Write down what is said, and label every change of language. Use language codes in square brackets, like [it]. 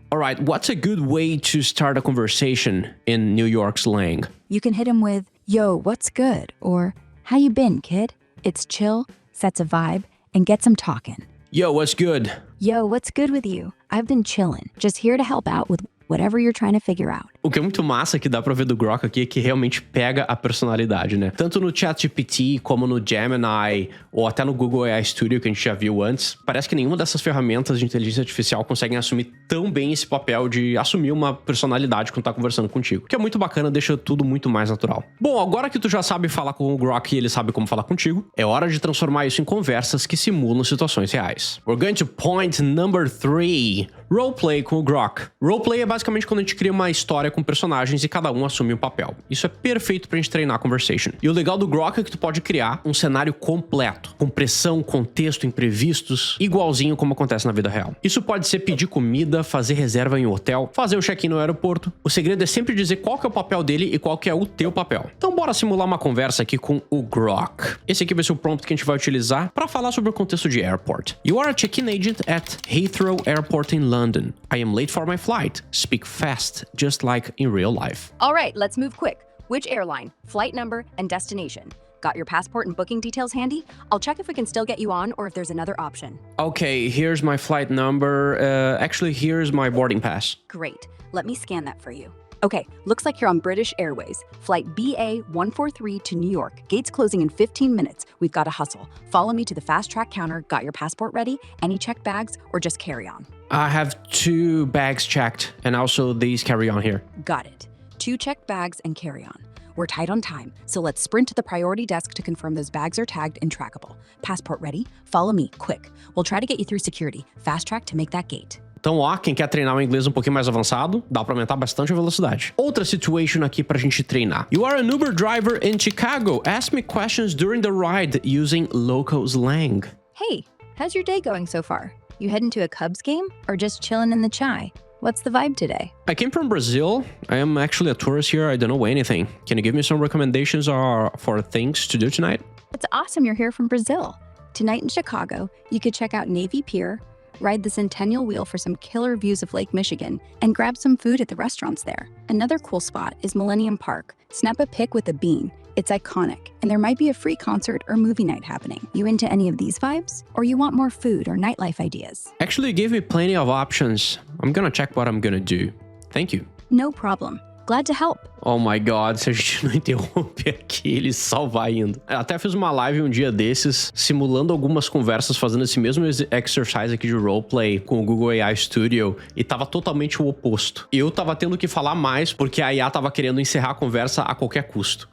[en] Alright, what's a good way to start a conversation in New York slang? You can hit him with, yo, what's good? Or, how you been, kid? It's chill, sets a vibe, and gets them talking. Yo, what's good? Yo, what's good with you? I've been chillin', just here to help out with whatever you're trying to figure out. [pt] O que é muito massa que dá pra ver do Grok aqui é que realmente pega a personalidade, né? Tanto no ChatGPT, como no Gemini, ou até no Google AI Studio, que a gente já viu antes, parece que nenhuma dessas ferramentas de inteligência artificial conseguem assumir tão bem esse papel de assumir uma personalidade quando tá conversando contigo. Que é muito bacana, deixa tudo muito mais natural. Bom, agora que tu já sabe falar com o Grok e ele sabe como falar contigo, é hora de transformar isso em conversas que simulam situações reais. [en] We're going to point number 3. [pt] Roleplay com o Grok. Roleplay é basicamente quando a gente cria uma história com personagens e cada um assume um papel. Isso é perfeito pra gente treinar a conversation. E o legal do Grok é que tu pode criar um cenário completo, com pressão, contexto, imprevistos, igualzinho como acontece na vida real. Isso pode ser pedir comida, fazer reserva em um hotel, fazer o check-in no aeroporto. O segredo é sempre dizer qual que é o papel dele e qual que é o teu papel. Então bora simular uma conversa aqui com o Grok. Esse aqui vai ser o prompt que a gente vai utilizar para falar sobre o contexto de airport. [en] You are a check-in agent at Heathrow Airport in London. I am late for my flight. Speak fast, just like in real life. All right, let's move quick. Which airline, flight number, and destination? Got your passport and booking details handy? I'll check if we can still get you on or if there's another option. Okay, here's my flight number. Actually, here's my boarding pass. Great. Let me scan that for you. Okay, looks like you're on British Airways. Flight BA143 to New York. Gates closing in 15 minutes. We've got to hustle. Follow me to the fast track counter. Got your passport ready? Any checked bags or just carry on? I have 2 bags checked and also these carry on here. Got it. 2 checked bags and carry on. We're tight on time, so let's sprint to the priority desk to confirm those bags are tagged and trackable. Passport ready? Follow me, quick. We'll try to get you through security. Fast track to make that gate. [pt] Então, ó, quem quer treinar o inglês um pouquinho mais avançado, dá pra aumentar bastante a velocidade. Outra situation aqui pra gente treinar. [en] You are an Uber driver in Chicago. Ask me questions during the ride using local slang. Hey, how's your day going so far? You heading to a Cubs game or just chilling in the chai? What's the vibe today? I came from Brazil. I am actually a tourist here. I don't know anything. Can you give me some recommendations for things to do tonight? It's awesome you're here from Brazil. Tonight in Chicago, you could check out Navy Pier, ride the Centennial Wheel for some killer views of Lake Michigan, and grab some food at the restaurants there. Another cool spot is Millennium Park. Snap a pic with a bean. It's iconic, and there might be a free concert or movie night happening. You into any of these vibes? Or you want more food or nightlife ideas? Actually, you gave me plenty of options. I'm gonna check what I'm gonna do. Thank you. No problem. Glad to help. Oh my god, [pt] se a gente não interrompe aqui, ele só vai indo. Eu até fiz uma live um dia desses, simulando algumas conversas, fazendo esse mesmo exercise aqui de roleplay com o Google AI Studio, e tava totalmente o oposto. Eu tava tendo que falar mais porque a IA tava querendo encerrar a conversa a qualquer custo.